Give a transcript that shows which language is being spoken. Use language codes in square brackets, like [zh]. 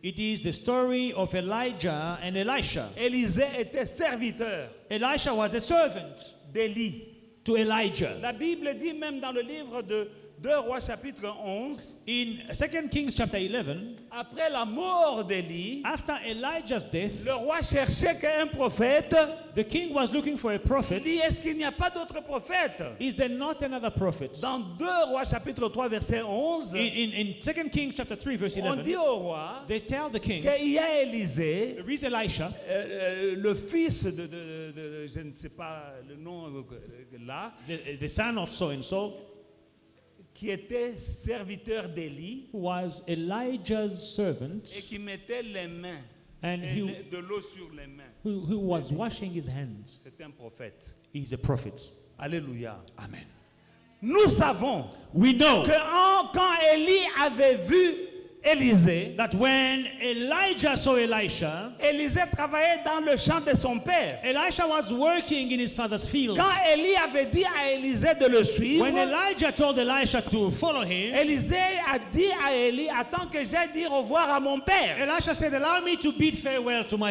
[en] it is the story of Elijah and Elisha. [fr] Élisée était serviteur [en] Elisha was a servant [fr] d'Élie. [en] to Elijah. [fr] La Bible dit même dans le livre de 2 Rois chapitre 11, [en] In 2 Kings chapter 11, [fr] après la mort d'Élie, [en] after Elijah's death, [fr] le roi cherchait qu'un prophète. [en] the king was looking for a [fr] Il [en] prophet. [fr] dit, est-ce qu'il n'y a pas d'autre prophète? [en] Is there not another prophet? [fr] Dans 2 Rois chapitre 3 verset 11, [en] In 2 Kings chapter 3 verse [fr] on [en] 11, [fr] dit au roi [en] they tell the king, [fr] qu'il y a Élisée, [en] there is Elisha, [fr] le fils je ne sais pas le nom là, [en] the son of so and so, [fr] qui était serviteur d'Élie [en] who was Elijah's servant, [fr] et qui mettait les mains, [en] and [fr] de l'eau sur les mains. [en] who was washing his hands. [fr] C'est un prophète. [en] He's a prophet. [fr] Alléluia. [en] Amen. [fr] Nous savons [en] We know [fr] que quand Élie avait vu Élisée, [en] that when Elijah saw Elisha, [fr] Élisée travaillait dans le champ de son père. [en] Elisha was working in his father's field. [fr] Quand Élie avait dit à Élisée de le suivre, [en] When Elijah told Elisha to follow him, [fr] Élisée a dit à Élie, attends que j'aille dire au revoir à mon père. [en] Elisha said, allow me to bid farewell to my